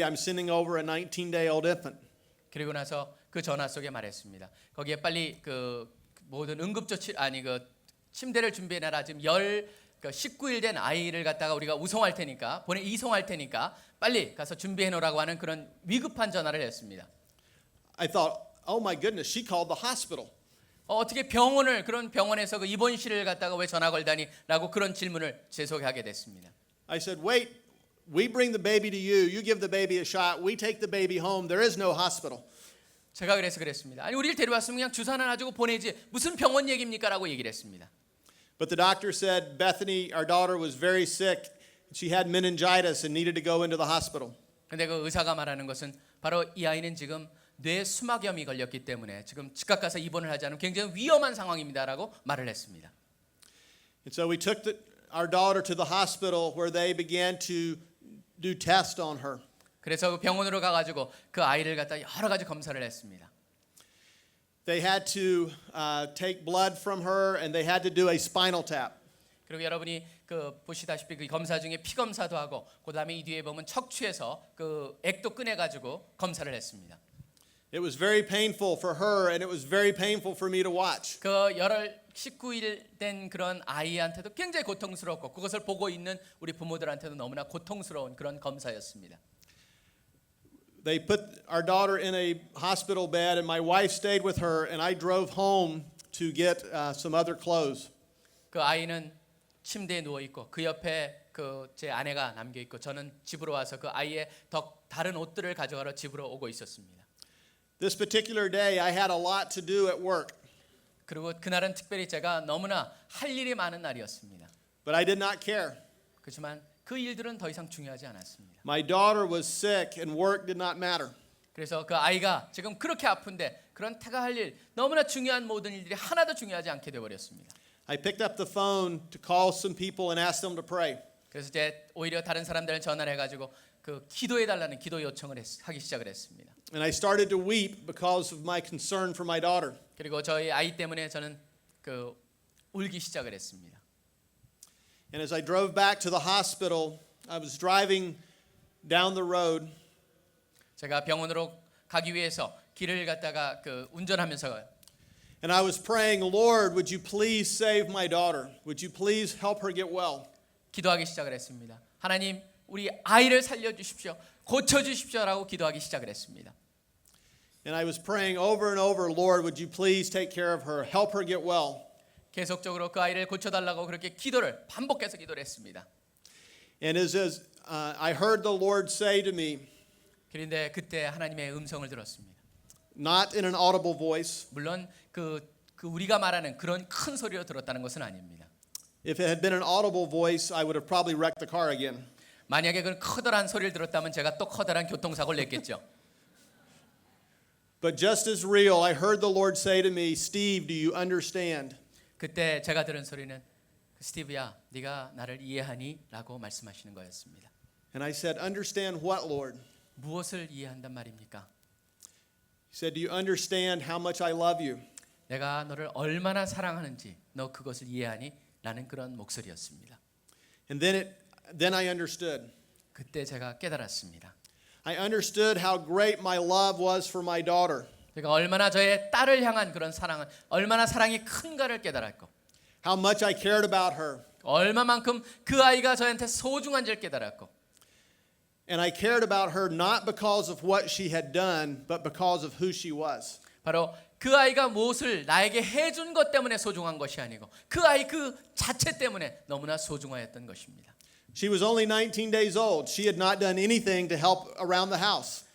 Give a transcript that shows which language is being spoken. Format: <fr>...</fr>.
<en>I'm sending over a 19-day-old infant.</en> <ko>그리고 나서 그 전화 속에 말했습니다. 거기에 빨리 그 모든 응급조치 침대를 준비해놔라. 지금 19일 된 아이를 갖다가 우리가 이송할 테니까 빨리 가서 준비해 놓으라고 하는 그런 위급한 전화를 했습니다.</ko> <en>I thought, oh my goodness, she called the hospital.</en> <ko>어떻게 그런 병원에서 그 입원실을 갖다가 왜 전화 걸다니라고 그런 질문을 제 속에 하게 됐습니다.</ko> <en>I said, wait, we bring the baby to you. You give the baby a shot. We take the baby home. There is no hospital.</en> <ko>제가 그랬습니다. 아니 우리를 데려왔으면 그냥 주사 하나 놔주고 보내지 무슨 병원 얘기입니까라고 얘기를 했습니다.</ko> <en>But the doctor said Bethany, our daughter, was very sick. She had meningitis and needed to go into the hospital.</en> <ko>근데 그 의사가 말하는 것은 바로 이 아이는 지금 뇌 수막염이 걸렸기 때문에 지금 즉각 가서 입원을 하지 않으면 굉장히 위험한 상황입니다라고 말을 했습니다.</ko> <en>And so we took our daughter to the hospital where they began to do tests on her.</en> <ko>그래서 그 병원으로 가가지고 그 아이를 갖다 여러 가지 검사를 했습니다.</ko> <en>They had to take blood from her and they had to do a spinal tap.</en> <ko>그리고 여러분이 보시다시피 그 검사 중에 피 검사도 하고 그다음에 이 뒤에 보면 척추에서 그 액도 꺼내가지고 검사를 했습니다.</ko> <en>It was very painful for her and it was very painful for me to watch.</en> <ko>그 19일 된 그런 아이한테도 굉장히 고통스럽고 그것을 보고 있는 우리 부모들한테도 너무나 고통스러운 그런 검사였습니다.</ko> <en>They put our daughter in a hospital bed and my wife stayed with her and I drove home to get some other clothes.</en> <ko>그 아이는 침대에 누워 있고 그 옆에 제 아내가 남겨 있고 저는 집으로 와서 그 아이의 다른 옷들을 가져가러 집으로 오고 있었습니다.</ko> <en>This particular day I had a lot to do at work.</en> <ko>그리고 그날은 특별히 제가 너무나 할 일이 많은 날이었습니다.</ko> <en>But I did not care.</en> <ko>그렇지만 그 일들은 더 이상 중요하지 않았습니다.</ko> <en>My daughter was sick and work did not matter.</en> <ko>그래서 그 아이가 지금 그렇게 아픈데 그런 태가 할 일 너무나 중요한 모든 일들이 하나도 중요하지 않게 돼 버렸습니다.</ko> <en>I picked up the phone to call some people and ask them to pray.</en> <ko>그래서 이제 오히려 다른 사람들을 전화를 해가지고 기도해 달라는 기도 요청을 하기 시작을 했습니다.</ko> <en>And I started to weep because of my concern for my daughter.</en> <ko>그리고 저희 아이 때문에 저는 울기 시작을 했습니다.</ko> <en>And as I drove back to the hospital, I was driving down the road.</en> <ko>제가 병원으로 가기 위해서 길을 갖다가 운전하면서</ko> <en>And I was praying, Lord, would you please save my daughter? Would you please help her get well?</en> <ko>기도하기 시작을 했습니다. 하나님, 우리 아이를 살려 주십시오. 고쳐 주십시오라고 기도하기 시작을 했습니다.</ko> <en>And I was praying over and over, Lord, would you please take care of her? Help her get well.</en> <ko>계속적으로 그 아이를 고쳐달라고 그렇게 기도를 반복해서 기도를 했습니다.</ko> <en>And as I heard the Lord say to me,</en> <ko>그런데 그때 하나님의 음성을 들었습니다.</ko> <en>not in an audible voice.</en> <ko>물론 그 우리가 말하는 그런 큰 소리로 들었다는 것은 아닙니다.</ko> <en>If it had been an audible voice, I would have probably wrecked the car again.</en> <ko>만약에 그 커다란 소리를 들었다면 제가 또 커다란 교통사고를 냈겠죠.</ko> <en>But just as real, I heard the Lord say to me, Steve, do you understand?</en> <ko>그때 제가 들은 소리는 스티브야, 네가 나를 이해하니? 라고 말씀하시는 거였습니다.</ko> <en>And I said, understand what, Lord?</en> <ko>무엇을 이해한단 말입니까?</ko> <en>He said, do you understand how much I love you?</en> <ko>내가 너를 얼마나 사랑하는지 너 그것을 이해하니? 라는 그런 목소리였습니다.</ko> <en>And then I understood.</en> <ko>그때 제가 깨달았습니다.</ko> <en>I understood how great my love was for my daughter.</en> <ko>제가 얼마나 저의 딸을 향한 그런 사랑은 얼마나 사랑이 큰가를 깨달았고</ko> <en>How much I cared about her.</en> <ko>얼마만큼 그 아이가 저한테 소중한지를 깨달았고</ko> <en>And I cared about her not because of what she had done, but because of who she was.</en> <ko>바로 그 아이가 무엇을 나에게 해준 것 때문에 소중한 것이 아니고 그 아이 그 자체 때문에 너무나 소중하였던 것입니다.</ko> <en>She was only 19 days old. She had not done anything to help around the house.</en>